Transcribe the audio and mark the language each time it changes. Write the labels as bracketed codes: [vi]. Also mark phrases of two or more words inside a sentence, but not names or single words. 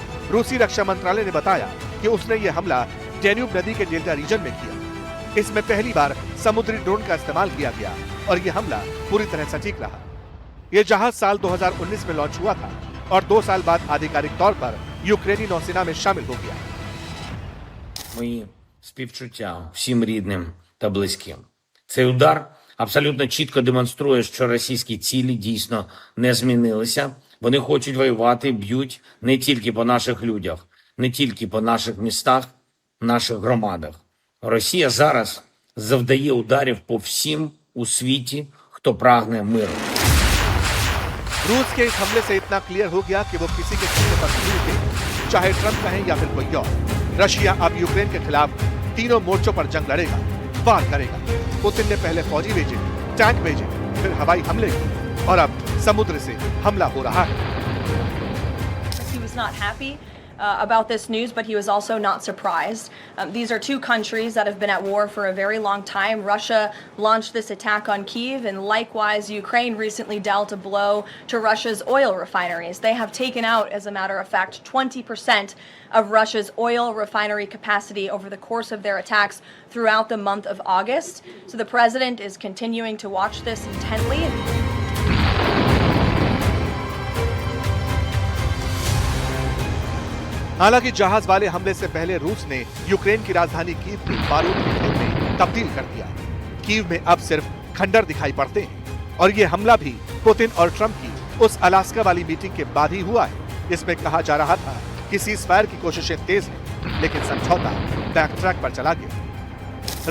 [hi] रूसी रक्षा मंत्रालय ने बताया कि उसने ये हमला डैन्यूब नदी के [en] delta region [hi] में किया। इसमें पहली बार समुद्री ड्रोन का इस्तेमाल किया गया और यह हमला पूरी तरह सटीक रहा। यह जहाज साल 2019 में लॉन्च हुआ था और 2 साल बाद आधिकारिक तौर पर यूक्रेनी नौसेना में शामिल हो गया। [uk] Мої співчуття всім рідним та близьким. Цей удар абсолютно чітко демонструє, що російські цілі дійсно не змінилися. Вони хочуть воювати, б'ють не тільки по наших людях, не тільки по наших містах, наших громадах. Росія зараз завдає ударів по всім у світі, хто прагне миру. [hi] रूस के इस हमले से इतना क्लियर हो गया कि वो किसी के कहने पर नहीं रुके, चाहे ट्रंप कहें या फिर कोई और। रशिया अब यूक्रेन के खिलाफ तीनों मोर्चों पर जंग लड़ेगा, वार करेगा। पुतिन ने पहले फौजी भेजे, टैंक भेजे, फिर हवाई हमले किए और अब समुद्र से हमला हो रहा है। [en] He was not happy about this news, but he was also not surprised. These are two countries that have been at war for a very long time. Russia launched this attack on Kyiv, and likewise, Ukraine recently dealt a blow to Russia's oil refineries. They have taken out, as a matter of fact, 20% of Russia's oil refinery capacity over the course of their attacks throughout the month of August. So the president is continuing to watch this intently. [hi] हालांकि जहाज वाले हमले से पहले रूस ने यूक्रेन की राजधानी कीव को बारूद के ढेर में तब्दील कर दिया। कीव में अब सिर्फ खंडर दिखाई पड़ते हैं और ये हमला भी पुतिन और ट्रंप की उस अलास्का वाली मीटिंग के बाद ही हुआ है, जिसमें कहा जा रहा था कि सीजफायर की कोशिशें तेज हैं, लेकिन समझौता [en] back track [hi] पर चला गया।